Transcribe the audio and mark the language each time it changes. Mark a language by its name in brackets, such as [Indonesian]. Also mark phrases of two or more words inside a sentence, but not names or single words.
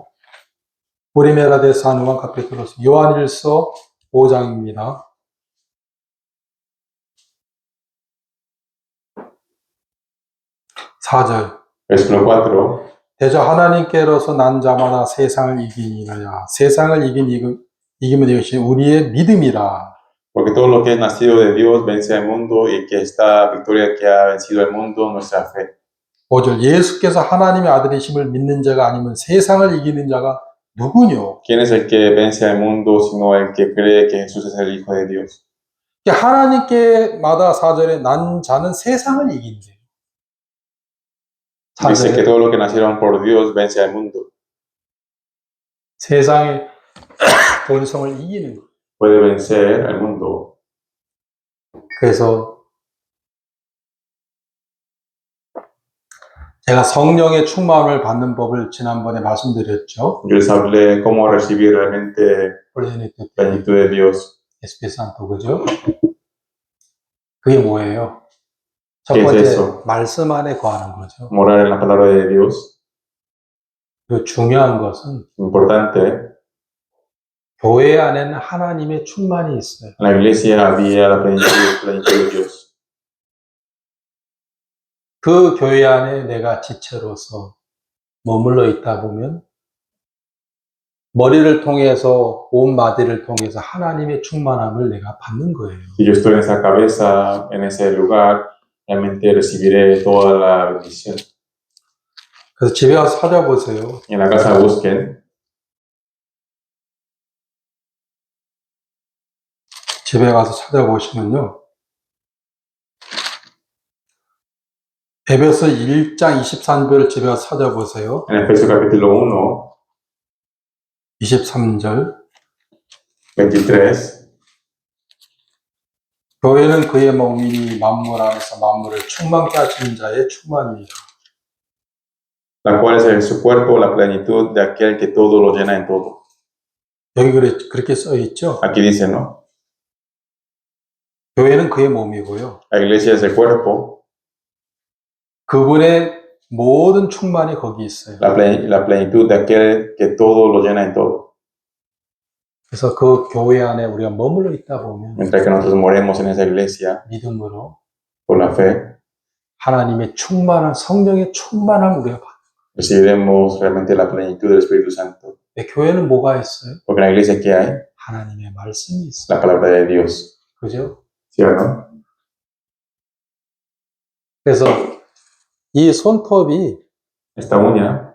[Spanish] Primera de San Juan, capítulo 5. [Korean] 요한일서 5장입니다. 4절. [Spanish] Versículo 4. [Korean] 대저 하나님께로서 난 자마다 세상을 이기니라. 세상을 이기면 이것이 우리의 믿음이라. [Spanish] Porque todo lo que es nacido de Dios vence al mundo y que esta victoria que ha vencido al mundo, nuestra fe. [Korean] 5절. 예수께서 하나님의 아들이심을 믿는 자가 아니면 세상을 이기는 자가 누구뇨? [Spanish] ¿Quién es el que vence al mundo sino el que cree que Jesús es el Hijo de Dios? [Korean] 하나님께마다 4절에 난 자는 세상을 이긴대. [Spanish] Dice que todo lo que nacieron por Dios vence al mundo. [Korean] 세상의 본성을 이기는 거. [Spanish] Puede vencer al mundo. [Korean] 그래서 제가 성령의 충만을 받는 법을 지난번에 말씀드렸죠. [Spanish] Yo les hablé cómo recibir realmente la plenitud de Dios. Espíritu Santo, [Korean] 그죠? 그게 뭐예요? 첫 [Spanish] ¿Qué es [Korean] 번째, [Spanish] eso? [Korean] 말씀 안에 거하는 거죠. [Spanish] Morar en la palabra de Dios. [Korean] 그 중요한 것은 [Spanish] Importante. [Korean] 교회 안에는 하나님의 충만이 있어요. [Spanish] En la iglesia había la plenitud de Dios. [Korean] 그 교회 안에 내가 지체로서 머물러 있다 보면 머리를 통해서 온 마디를 통해서 하나님의 충만함을 내가 받는 거예요. [Spanish] Si yo estoy en esa cabeza, en ese lugar, realmente recibiré toda la bendición. [Korean] 그래서 집에 가서 찾아보세요. [Spanish] En la casa busquen, [Korean] 집에 가서 찾아보시면요. 에베소 1장 23절 집에 가서 찾아보세요. [Spanish] en Efesios capítulo [Korean] 23절. [Spanish] 1, 23, [Korean] 교회는 그의 몸이니 만물 안에서 만물을 충만케 하시는 자의 충만이니라. [Spanish] la cual es en su cuerpo la plenitud de aquel que todo lo llena en todo. [Korean] 여기 그렇게 써 있죠. [Spanish] Aquí dice, ¿no? [Korean] 교회는 그의 몸이고요. [Spanish] La iglesia es el cuerpo, [Korean] 그분의 모든 충만이 거기 있어요. [Spanish] la plenitud de aquel que todo lo llena en todo. [Korean] 그래서 그 교회 안에 우리가 머물러 있다 보면 [Spanish] Mientras que nosotros moremos en esa iglesia, [Korean] 믿음으로 [Spanish] por la fe, [Korean] 하나님의 충만한 성령의 충만함 우리가 받아요. [Spanish] recibiremos realmente la plenitud del Espíritu Santo. [Korean] 교회는 뭐가 있어요? [Spanish] Porque en la iglesia, ¿qué hay? [Korean] 하나님의 말씀이 있어요. [Spanish] La palabra de Dios. [Korean] 그죠? [Spanish] ¿Sí o no? [Korean] 그래서 이 손톱이 [Spanish] Esta uña,